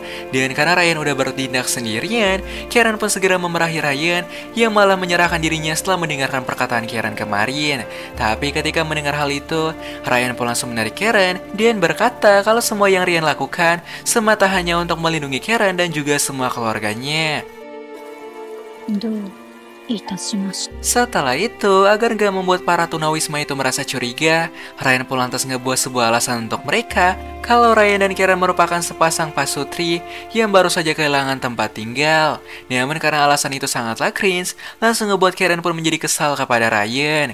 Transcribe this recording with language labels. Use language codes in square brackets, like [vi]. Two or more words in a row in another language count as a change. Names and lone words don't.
[id] Dan karena Ryan udah bertindak sendirian, Karen pun segera memerahi Ryan yang malah menyerahkan dirinya setelah mendengarkan perkataan Karen kemarin. Tapi ketika mendengar hal itu, Ryan pun langsung menarik Karen dan berkata kalau semua yang Ryan lakukan semata hanya untuk melindungi Karen dan juga semua keluarganya. [ja] いたしました。 [id] Setelah itu, agar gak membuat para tunawisma itu merasa curiga, Ryan pun lantas ngebuat sebuah alasan untuk mereka kalau Ryan dan Karen merupakan sepasang pasutri yang baru saja kehilangan tempat tinggal. Namun karena alasan itu sangatlah cringe, langsung ngebuat Karen pun menjadi kesal kepada Ryan.